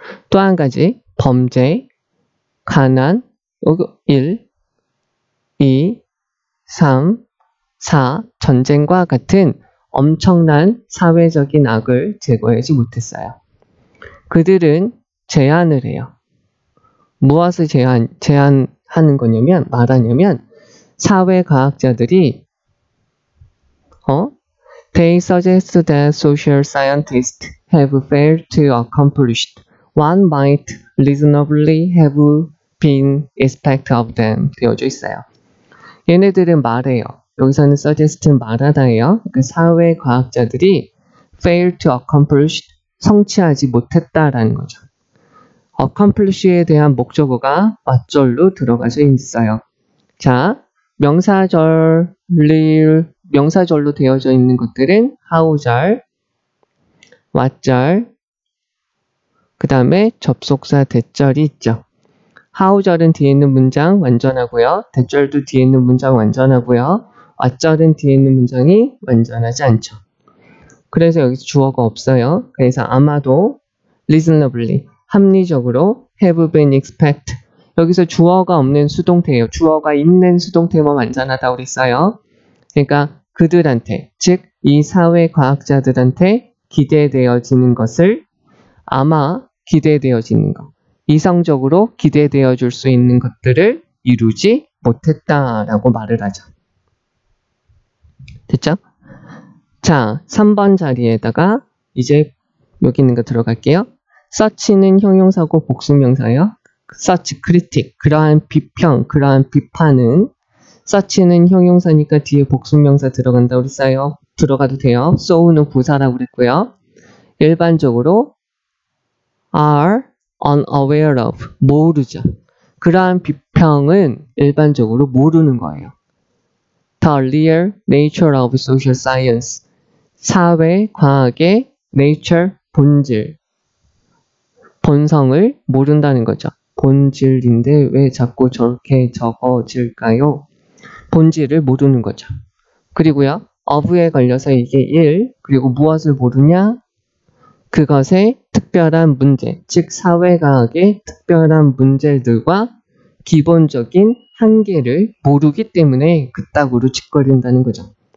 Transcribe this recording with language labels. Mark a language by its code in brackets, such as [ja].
[ko] 또 한 가지, 범죄, 가난, 1, 2, 3, 4, 전쟁과 같은 엄청난 사회적인 악을 제거하지 못했어요. 그들은 제안을 해요. 무엇을 제안하는 거냐면, 말하냐면, 사회과학자들이, [en] They suggest that social scientists have failed to accomplish what might reasonably have been expected of them. [ko] 되어져 있어요. 얘네들은 말해요. 여기서는 suggest는 말하다예요. 그 사회과학자들이 [en] fail to accomplish, [ko] 성취하지 못했다라는 거죠. accomplish에 대한 목적어가 맞절로 들어가져 있어요. 자, 명사절로 되어져 있는 것들은 how절, what절, 그 다음에 접속사 대절이 있죠. how절은 뒤에 있는 문장 완전하고요. 대절도 뒤에 있는 문장 완전하고요. what절은 뒤에 있는 문장이 완전하지 않죠. 그래서 여기서 주어가 없어요. 그래서 아마도 reasonably, 합리적으로 [en] have been expect. [ko] 여기서 주어가 없는 수동태예요. 주어가 있는 수동태만 완전하다고 그랬어요. 그러니까 그들한테, 즉 이 사회과학자들한테 기대되어지는 것을 아마 기대되어지는 것, 이성적으로 기대되어 줄 수 있는 것들을 이루지 못했다라고 말을 하죠. 됐죠? 자, 3번 자리에다가 이제 여기 있는 거 들어갈게요. such는 형용사고 복수명사예요. such, critic, 그러한 비평, 그러한 비판은 such는 형용사니까 뒤에 복수명사 들어간다고 그랬어요. 들어가도 돼요. so는 부사라고 그랬고요. 일반적으로 [en] are unaware of, [ko] 모르죠. 그러한 비평은 일반적으로 모르는 거예요. [en] The real nature of social science, [ko] 사회과학의 nature, 본질, 본성을 모른다는 거죠. 본질인데 왜 자꾸 저렇게 적어질까요? 본질을 모르는 거죠. 그리고요, of에 걸려서 이게 1, 그리고 무엇을 모르냐? 그것의 특별한 문제, 즉 사회과학의 특별한 문제들과 기본적인 한계를 모르기 때문에 그따구로 짓거린다는 거죠.